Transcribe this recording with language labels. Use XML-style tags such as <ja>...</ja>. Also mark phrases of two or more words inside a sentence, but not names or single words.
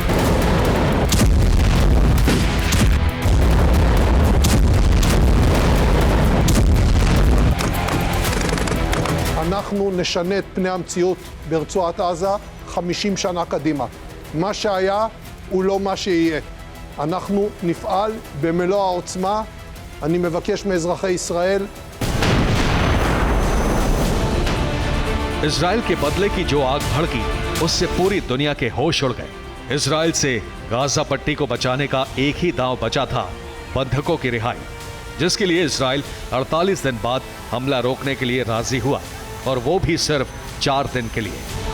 <he>אנחנו נשנה את פני המציאות ברצועת עזה 50 שנה קדימה. מה שהיה הוא לא מה שיהיה. אנחנו נפעל במלוא העוצמה. אני מבקש מאזרחי ישראל.</he> <hi>इजराइल के बदले की जो आग भड़की, उससे पूरी दुनिया के होश उड़ गए। इजराइल से गाजा पट्टी को बचाने का एक ही दांव बचा था, बंधकों की रिहाई, जिसके लिए इजराइल 48 दिन बाद हमला रोकने के लिए राजी हुआ, और वो भी सिर्फ 4 दिन के लिए।</hi>